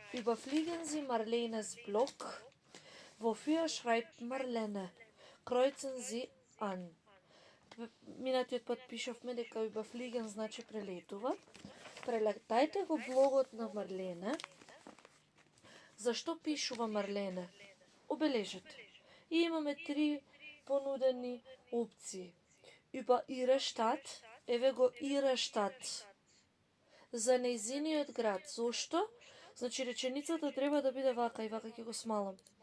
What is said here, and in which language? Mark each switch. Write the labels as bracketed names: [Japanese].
[German] Überfliegen Sie Marlenes Blog. Wofür schreibt Marlene? Kreuzen Sie an. [Macedonian] Минатиот пат пишавме дека überfliegen значи прелетува. Прелетајте го блогот на Марлене. Зашто пишува Марлене? Обележете. И имаме 3 понудени опции. [German] Über ihre Stadt, [Macedonian] еве го [German] ihre Stadt. [Macedonian] За нејзиниот град. Зошто? Значи реченицата треба да биде вака и вака ќе го смалам.